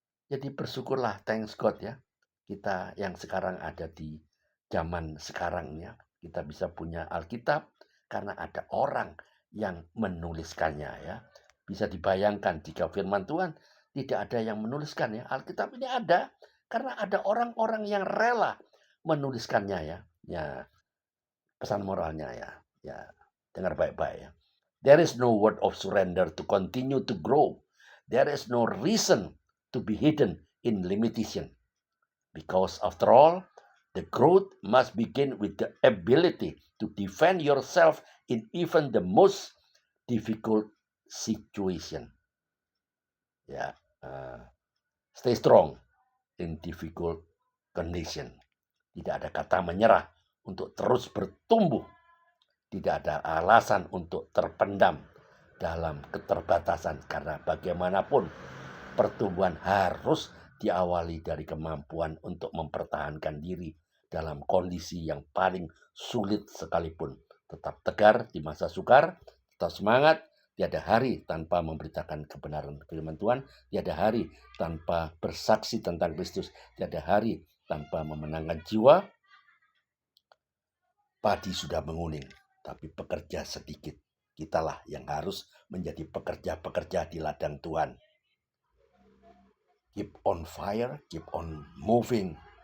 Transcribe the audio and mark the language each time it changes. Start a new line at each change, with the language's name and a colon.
Indonesian: Jadi bersyukurlah, thanks God ya, kita yang sekarang ada di zaman sekarang ya, kita bisa punya Alkitab karena ada orang yang menuliskannya ya. Bisa dibayangkan jika firman Tuhan tidak ada yang menuliskan ya. Alkitab ini ada karena ada orang-orang yang rela menuliskannya ya. Ya, pesan moralnya ya. Ya, dengar baik-baik ya.
English: There is no word of surrender to continue to grow. There is no reason to be hidden in limitation. Because after all, the growth must begin with the ability to defend yourself in even the most difficult situation. Ya, stay strong in difficult condition.
Indonesian: Tidak ada kata menyerah untuk terus bertumbuh. Tidak ada alasan untuk terpendam dalam keterbatasan, karena bagaimanapun pertumbuhan harus diawali dari kemampuan untuk mempertahankan diri dalam kondisi yang paling sulit sekalipun. Tetap tegar di masa sukar, tetap semangat. Tiada hari tanpa memberitakan kebenaran firman Tuhan. Tiada hari tanpa bersaksi tentang Kristus. Tiada hari tanpa memenangkan jiwa. Padi sudah menguning, tapi pekerja sedikit. Kitalah yang harus menjadi pekerja-pekerja di ladang Tuhan.
English: Keep on fire, keep on moving.